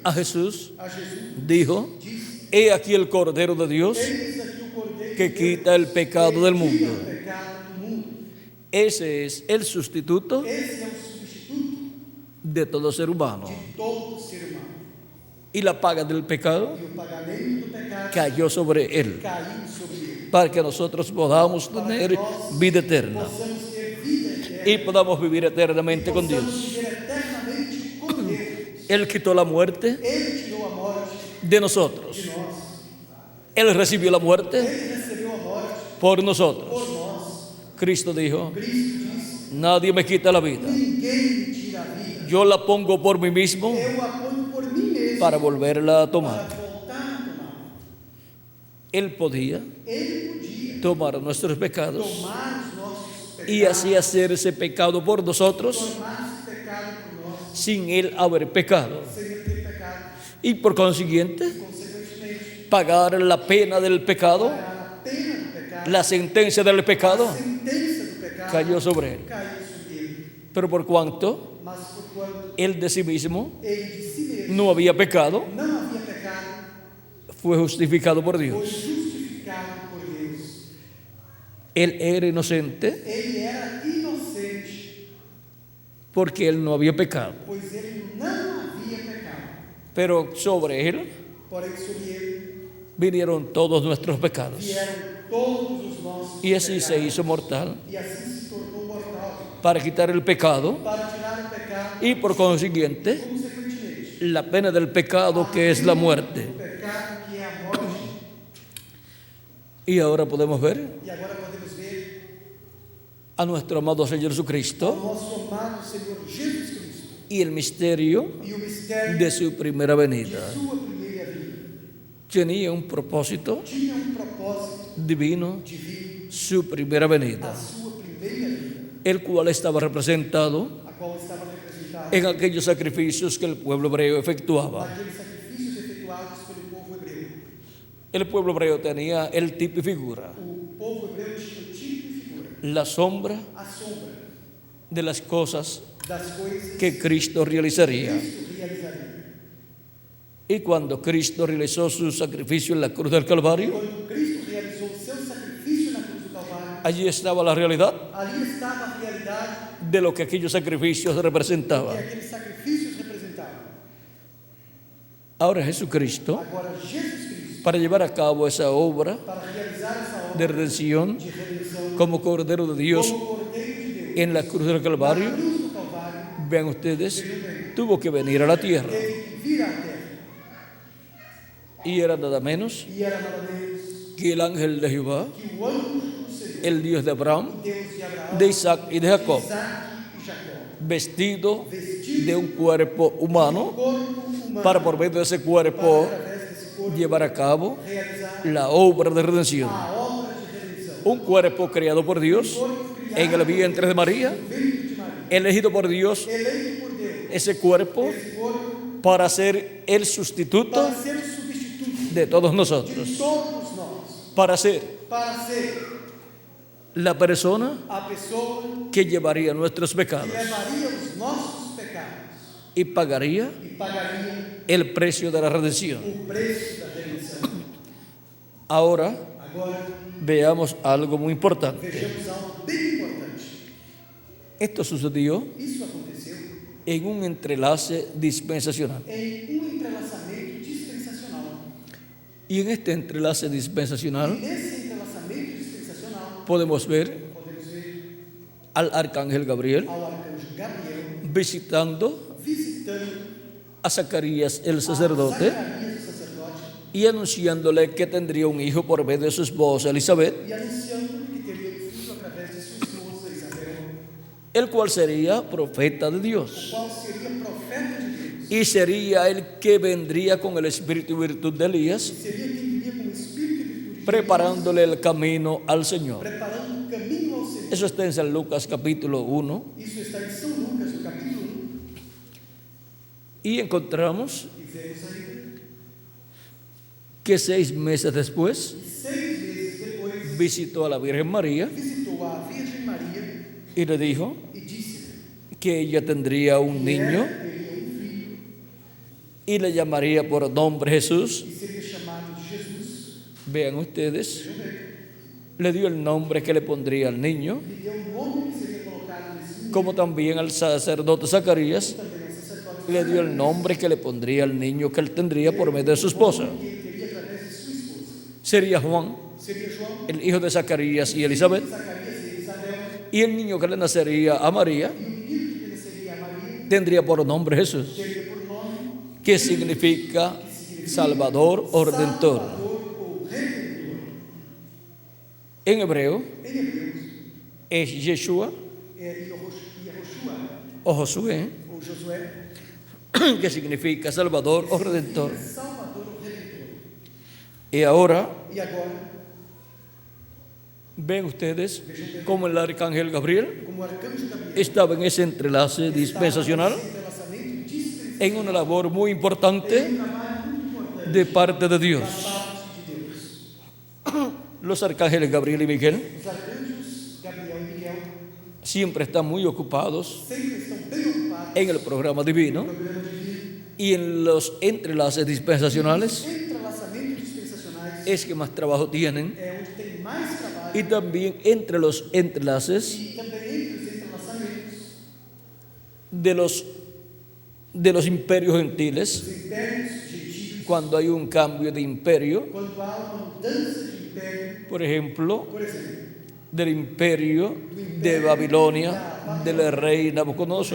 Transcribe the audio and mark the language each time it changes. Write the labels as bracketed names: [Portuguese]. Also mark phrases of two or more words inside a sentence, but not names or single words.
[Spanish] a Jesús, [Portuguese] a Jesus, [Spanish] dijo: [Portuguese] disse: [Spanish] he aquí el Cordero de Dios [Portuguese] eis aqui o cordeiro [Spanish] que quita el pecado del [Portuguese] que tira [Spanish] mundo. [Portuguese] o pecado do mundo. [Spanish] Ese es el sustituto [Portuguese] Esse é o substituto [Spanish] de todo ser humano. [Portuguese] de todo ser humano. [Spanish] Y la paga del pecado [Portuguese] E o pagamento do pecado [Spanish] cayó sobre él, [Portuguese] caiu sobre ele. [Spanish] para que nosotros podamos tener vida eterna [Portuguese] Possamos ter vida eterna. [Spanish] y podamos vivir eternamente con [Portuguese] Possamos [Spanish] Dios. [Portuguese] viver eternamente com Deus. [Spanish] Él quitó la muerte [Portuguese] Ele tirou a morte [Spanish] de nosotros. [Portuguese] de nós. [Spanish] Él recibió la muerte [Portuguese] Ele recebeu a morte [Spanish] por nosotros. [Portuguese] por nós. [Spanish] Cristo dijo: [Portuguese] Cristo disse: [Spanish] nadie me quita la vida. [Portuguese] ninguém me tira a vida. [Spanish] Yo la pongo por mí mismo [Portuguese] Eu a ponho por mim mesmo [Spanish] para volverla a tomar. [Portuguese] para voltar a tomar. [Spanish] Él podía [Portuguese] Ele podia [Spanish] tomar nuestros pecados [Portuguese] tomar os nossos pecados, [Spanish] y así hacer ese pecado por nosotros [Portuguese] tornar esse pecado por nós, [Spanish] sin Él haber pecado. [Portuguese] sem ele ter pecado. [Spanish] Y por consiguiente, [Portuguese] Consequentemente, [Spanish] pagar la pena del pecado, [Portuguese] a pena do pecado, [Spanish] la sentencia del pecado, [Portuguese] a sentença do pecado, [Spanish] cayó sobre Él. [Portuguese] caiu sobre ele. [Spanish] Pero por cuanto [Portuguese] Mas por quanto [Spanish] Él de sí mismo [Portuguese] ele de si mesmo [Spanish] no había pecado, [Portuguese] não havia pecado, [Spanish] fue justificado por [Portuguese] foi [Spanish] Dios. [Portuguese] justificado por Deus. [Spanish] Él era inocente [Portuguese] Ele era inocente, [Spanish] porque Él no había pecado. [Portuguese] pois ele não havia pecado. [Spanish] Pero sobre Él [Portuguese] Porém, sobre ele [Spanish] vinieron todos nuestros pecados. [Portuguese] vieram todos os nossos [Spanish] Y así se [Portuguese] pecados. [Spanish] hizo mortal [Portuguese] E assim se tornou mortal, [Spanish] para quitar el pecado [Portuguese] para tirar o pecado, [Spanish] y por consiguiente [Portuguese] consequentemente, [Spanish] la pena del pecado que es la muerte. [Portuguese] o pecado que é a morte. [Spanish] Y ahora podemos ver [Portuguese] E agora podemos ver [Spanish] a nuestro amado Señor [Portuguese] o [Spanish] Jesucristo [Portuguese] nosso amado Senhor Jesus Cristo [Spanish] y el misterio [Portuguese] e o mistério [Spanish] de su primera [Portuguese] de [Spanish] venida. [Portuguese] sua primeira vida. [Spanish] Tenía un propósito [Portuguese] Tinha propósito [Spanish] divino, [Portuguese] divino, [Spanish] su primera [Portuguese] a [Spanish] venida, [Portuguese] sua primeira vida, [Spanish] el cual estaba representado [Portuguese] a qual estava representada [Spanish] en aquellos sacrificios que el pueblo hebreo efectuaba. [Portuguese] naqueles sacrifícios efetuados pelo povo hebreu. [Spanish] El pueblo hebreo tenía el tipo y figura, [Portuguese] O povo hebreu tinha o tipo e figura, [Spanish] la sombra [Portuguese] a sombra [Spanish] de las cosas [Portuguese] das coisas [Spanish] que Cristo realizaría. [Portuguese] Cristo realizaria. [Spanish] Y cuando Cristo realizó su sacrificio en la cruz del Calvario, [Portuguese] Quando Cristo realizou o seu sacrifício na cruz do Calvário, [Spanish] allí estaba la realidad [Portuguese] ali estava a realidade [Spanish] de lo que aquellos sacrificios [Portuguese] que [Spanish] representaban. [Portuguese] aqueles sacrifícios representavam. [Spanish] Ahora Jesucristo, [Portuguese] Agora, Jesus Cristo, [Spanish] para llevar a cabo esa obra [Portuguese] para realizar essa obra [Spanish] de redención [Portuguese] de redenção [Spanish] como Cordero de Dios [Portuguese] como Cordeiro de Deus, [Spanish] en la cruz del [Portuguese] na [Spanish] Calvario, [Portuguese] cruz do Calvário, [Spanish] vean ustedes, tuvo que venir a la tierra. [Portuguese] teve que vir à terra. [Spanish] Y era nada menos [Portuguese] E era nada menos [Spanish] que el ángel de Jehová, [Portuguese] que o anjo do Senhor, [Spanish] el Dios de Abraham, [Portuguese] Deus de Abraão, [Spanish] de Isaac y de Jacob, [Portuguese] Isaac e Jacó, [Spanish] vestido de un cuerpo humano, [Portuguese] corpo humano, [Spanish] para por medio de ese cuerpo [Portuguese] para através desse corpo [Spanish] llevar a cabo [Portuguese] realizar [Spanish] la obra de redención. [Portuguese] a obra de redenção. [Spanish] Un cuerpo creado por Dios en el vientre de María, [Portuguese] Ventre de Maria, [Spanish] elegido por Dios, [Portuguese] eleito por Deus, [Spanish] ese cuerpo [Portuguese] esse corpo [Spanish] para ser el sustituto [Portuguese] para ser o substituto [Spanish] de todos [Portuguese] de [Spanish] nosotros, [Portuguese] todos nós, [Spanish] para ser [Portuguese] para ser [Spanish] la persona [Portuguese] a pessoa [Spanish] que llevaría nuestros [Portuguese] que [Spanish] pecados [Portuguese] levaria os nossos pecados [Spanish] y pagaría [Portuguese] e pagaria [Spanish] el precio de la redención. [Portuguese] o preço da redenção. [Spanish] Ahora [Portuguese] Agora, [Spanish] veamos algo muy importante. [Portuguese] vejamos algo bem importante. [Spanish] Esto sucedió [Portuguese] Isso aconteceu [Spanish] en un entrelace dispensacional. [Portuguese] em um entrelaçamento dispensacional. [Spanish] Y en este entrelace [Portuguese] E [Spanish] dispensacional [Portuguese] nesse entrelaçamento dispensacional, [Spanish] podemos ver [Portuguese] podemos ver [Spanish] al arcángel Gabriel [Portuguese] ao arcanjo Gabriel [Spanish] visitando [Portuguese] visitando [Spanish] a Zacarías el [Portuguese] a [Spanish] sacerdote [Portuguese] Zacarias, o sacerdote, [Spanish] y anunciándole que tendría un hijo por medio de su esposa Elizabeth, [Portuguese] e anunciando que teria um filho através de sua esposa Isabel, [Spanish] el cual sería profeta de [Portuguese] o [Spanish] Dios [Portuguese] qual seria profeta de Deus. [Spanish] y sería el que vendría con el espíritu y virtud de Elías, [Portuguese] Seria quem viria com espírito e virtude de [Spanish] preparándole el camino al [Portuguese] Deus, [Spanish] Señor. [Portuguese] preparando o caminho ao Senhor. [Spanish] Eso está en San Lucas capítulo 1 [Portuguese] Isso está em São Lucas, no capítulo 1, [Spanish] y encontramos [Portuguese] e vemos aí [Spanish] que 6 meses después [Portuguese] que 6 meses depois [Spanish] visitó a la Virgen María [Portuguese] visitou a Virgem Maria [Spanish] y le dijo [Portuguese] e disse [Spanish] que ella tendría un [Portuguese] que [Spanish] niño [Portuguese] ela teria um filho [Spanish] y le llamaría por nombre Jesús. [Portuguese] e seria chamado de Jesus. [Spanish] Vean ustedes, [Portuguese] Vejam bem, [Spanish] le dio el nombre que le pondría al niño, [Portuguese] lhe deu um nome que seria colocado nesse menino, [Spanish] como también al sacerdote Zacarías [Portuguese] também ao sacerdote [Spanish] le dio el nombre que le pondría al niño que él tendría por medio de su esposa. [Portuguese] que ele teria através de sua esposa. [Spanish] Sería Juan, [Portuguese] Seria João, [Spanish] el hijo de Zacarías y Elizabeth, [Portuguese] Zacarias e Isabel, [Spanish] y el niño que le nacería a María [Portuguese] e o menino que nasceria a Maria [Spanish] tendría por nombre Jesús, [Portuguese] teria por nome [Spanish] que significa Salvador o Redentor. [Portuguese] Salvador ou Redentor. [Spanish] En hebreo [Portuguese] Em Hebreus, [Spanish] es Yeshua [Portuguese] Yahushua [Spanish] o Josué, [Portuguese] ou Josué, [Spanish] que significa Salvador o Redentor. [Portuguese] Salvador ou Redentor. [Spanish] Y ahora [Portuguese] E agora, [Spanish] ven ustedes cómo el arcángel Gabriel [Portuguese] como o arcanjo Gabriel [Spanish] estaba en ese entrelace dispensacional, [Portuguese] estava nesse entrelaçamento dispensacional, [Spanish] en una labor muy importante [Portuguese] um trabalho muito importante [Spanish] de parte de [Portuguese] da [Spanish] Dios. [Portuguese] parte de Deus. [Spanish] Los arcángeles Gabriel y Miguel [Portuguese] Os arcanjos Gabriel e Miguel [Spanish] siempre están muy ocupados [Portuguese] sempre estão bem ocupados [Spanish] en el programa divino [Portuguese] no programa divino. [Spanish] y en los entrelaces dispensacionales [Portuguese] Entrelaçamentos dispensacionais [Spanish] es que más trabajo tienen, [Portuguese] é onde tem mais trabalho, [Spanish] y también entre los entrelaces [Portuguese] e também entre os entrelaçamentos [Spanish] de los imperios gentiles, [Portuguese] dos impérios gentios, [Spanish] cuando hay un cambio de imperio, [Portuguese] quando há uma mudança de império, [Spanish] por ejemplo, [Portuguese] por exemplo, [Spanish] del imperio de Babilonia, del rey Nabucodonosor,